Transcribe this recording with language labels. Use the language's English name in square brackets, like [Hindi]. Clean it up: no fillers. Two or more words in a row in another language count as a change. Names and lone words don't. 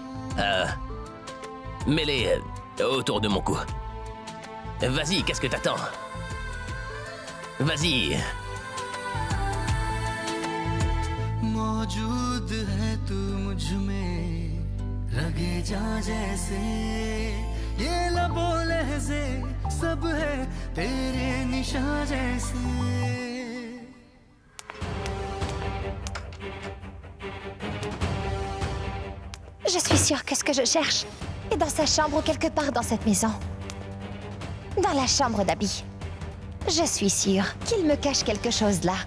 [French] Mets-les autour de mon cou. Vas-y, qu'est-ce que t'attends? Vas-y. [Hindi] मौजूद है तू मुझ में लगे जा जैसे ये लबों लहज़े सब है तेरे निशान जैसे [French] Je suis sûre que ce que je cherche est dans sa chambre ou quelque part dans cette maison. Dans la chambre d'Abby. Je suis sûre qu'il me cache quelque chose là.